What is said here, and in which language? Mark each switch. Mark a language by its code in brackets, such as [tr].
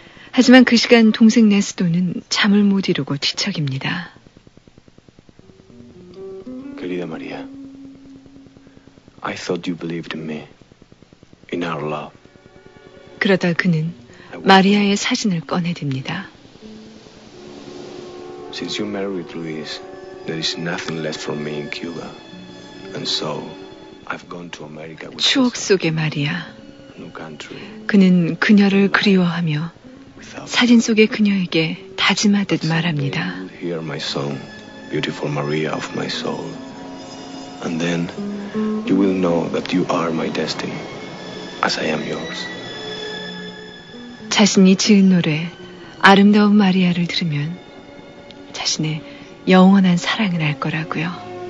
[ko] 하지만 그 시간 동생 네스토는 잠을 못 이루고 뒤척입니다. [en] 그리다 마리아, I thought you believed in me, in our love. [ko] 그러다 그는 마리아의 사진을 꺼내듭니다. [en] Since you married Luis, there is nothing left for me in Cuba. And so, I've gone to America with [ko] 추억 속의 마리아. 그는 그녀를 그리워하며 사진 속의 그녀에게 다짐하듯 말합니다. [en] Hear my song, beautiful Maria of my soul. And then, you will know that you are my destiny, as I am yours. [ko] 자신이 지은 노래, 아름다운 마리아를 들으면 자신의 영원한 사랑을 알 거라고요.